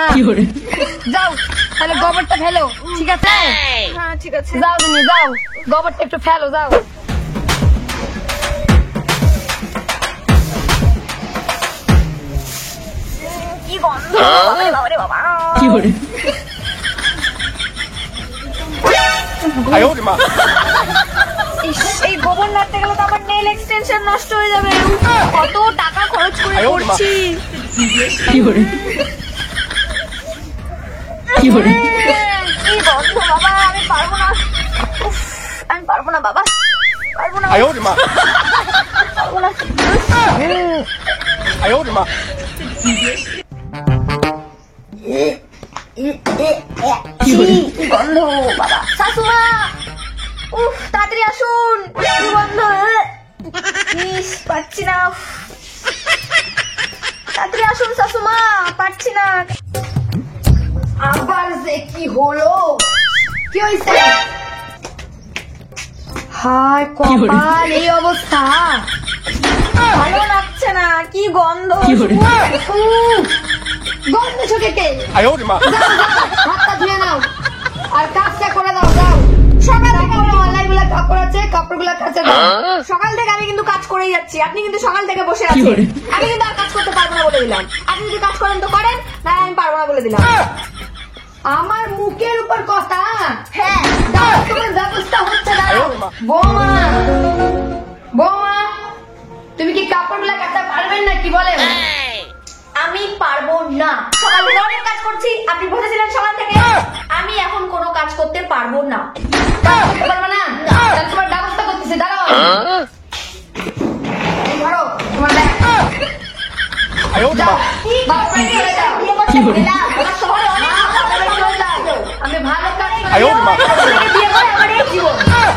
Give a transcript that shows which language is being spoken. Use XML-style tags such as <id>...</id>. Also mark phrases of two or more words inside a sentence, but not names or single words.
<bn>যাও তাহলে গোবরটা ফেলো, ঠিক আছে? হ্যাঁ ঠিক আছে। যাও তুমি, যাও গোবরটা একটু ফেলো, যাও। কি গন্ধ, বাবারে বাবা।</bn> <zh>哎呦我的妈！</zh> <bn>ইস, এই গোবর নাড়তে গেলে তো আমার</bn> <en>nail extension</en> <bn>নষ্ট হয়ে যাবে। কত টাকা খরচ করে আরে ওরে মা। করছি। কি গন্ধ বাবা, আমি পারবো না। উফ, আমি পারবো না বাবা, পারবো না,</bn> <zh>哎呦我的妈！</zh> <bn>পারবো না।</bn> <zh>哎呦我的妈！</zh> <bn>কি গন্ধ বাবা। শাশুমা, উফ, তাড়াতাড়ি আসুন, কি গন্ধ। ইস, পারছি না। উফ, তাড়াতাড়ি আসুন শাশুমা, পারছি না। আবার যে কি হলো, কি হয়েছে? হায় কপাল, এই অবস্থা। ভালো লাগছে না, কি গন্ধ। গন্ধ চোখে কে?</bn> <zh>哎呦我的妈！</zh> <bn>যাও যাও, হাতটা ধুয়ে নাও আর কাজটা করে দাও, যাও। সকাল থেকে অনলাইনগুলো কাপড় আছে, কাপড়গুলো কাচে দাও। সকাল থেকে আমি কিন্তু কাজ করেই যাচ্ছি, আপনি কিন্তু সকাল থেকে বসে আছেন। আমি কিন্তু আর কাজ করতে পারবো না বলে দিলাম। আপনি যদি কাজ করেন তো করেন, না আমি পারবো না বলে দিলাম। আমার মুখের উপর কথা। হ্যাঁ, দাও, তোমার ব্যবস্থা হচ্ছে, দাও। আরে মা। বৌমা, বৌমা তুমি কি কাপড়গুলো কাচতে পারবেন না কি বলেন? আমি পারবো না। সকাল থেকে অনেক কাজ করছি, আপনি বসেছিলেন সকাল থেকে। আমি এখন কোনো কাজ করতে পারবো না। কাজ করতে পারবে না? তাহলে তোমার ব্যবস্থা করতেছি, দাঁড়াও। এই ধরো তোমার ব্যাগ।</bn> <zh>哎呦我的</zh> <bn>যাও,</bn> <zh>妈！</zh> <bn>বাপরে চলে যাও। বিয়ে করতে গেলাম, আমার শহরে অনেক বাপরে চলে যাও। আমি ভালো কাজ করে</bn> <zh>哎呦我的妈！</zh> <bn>বিয়ে করে আমার এই জীবন।</bn>